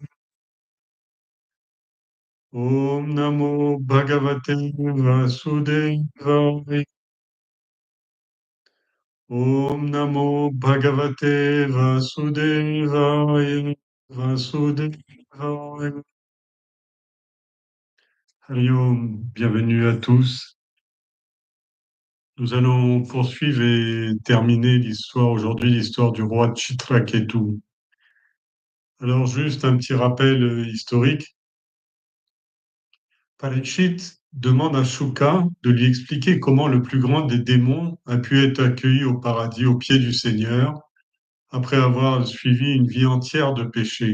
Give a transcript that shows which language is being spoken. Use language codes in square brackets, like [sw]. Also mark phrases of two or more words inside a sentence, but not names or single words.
[sa] ॐ नमो भगवते वासुदेवाय. ॐ नमो भगवते वासुदेवाय. वासुदेवाय। हरि ॐ, [fr] bienvenue à tous. Nous allons poursuivre et terminer l'histoire aujourd'hui, l'histoire du roi Chitraketu. Alors juste un petit rappel historique. Parikshit demande à Shuka de lui expliquer comment le plus grand des démons a pu être accueilli au paradis aux pieds du Seigneur après avoir suivi une vie entière de péché.